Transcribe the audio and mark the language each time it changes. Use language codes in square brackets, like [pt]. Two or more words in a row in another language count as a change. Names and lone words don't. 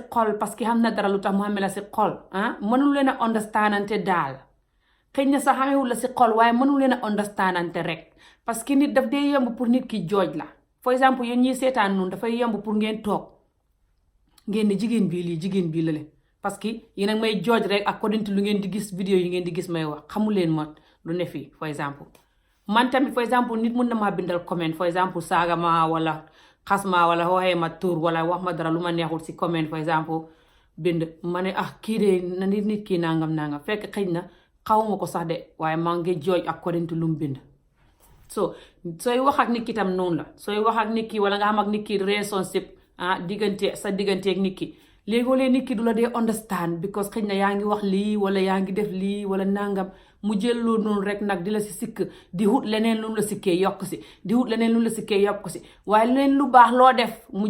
[wo] xol parce que xam na dara lu tax mu xamee la si xol mënul leen a understandante daal xëy na sax xamewul la si xol waaye mënul leen a understandante rek parce que nit daf dee yomb pour nit ki jooj la [fr] for exemple [wo] yéen ñiy seetaan noonu dafay yomb pour ngeen toog ngeen ne jigéen bii la leen parce que yéen a ngi may jooj rek [en] according to [wo] lu ngeen di gis vidéo yi ngeen di gis may wax xamu leen ma lu ne fii [fr] for exemple [wo] man tamit [fr] for exemple [wo] nit mun na maa bindal comment [fr] for exemple [wo] saaga ma wala xas ma wala waxee ma tur wala wax ma dara lu ma neexul si comment [fr] for exemple [wo] bind ma ne kii de na nit kii nangam fekk xëy na xawuma ko sax de waaye maa ngi jooj [en] according to [wo] lu mu bind so sooy wax ak nit ki tam noonu la sooy wax ak nit ki wala nga xam ak nit ki relationship digganteeg nit ki léegoo-lee nit ki du la dee understand because xëy na yaa ngi wax lii wala yaa ngi def lii wala nangam mu jël loolu noonu rek nag di la si sikk di wut leneen lu la sikkee yokk si di wut leneen lu la sikkee yokk si waaye leen lu baax loo def mu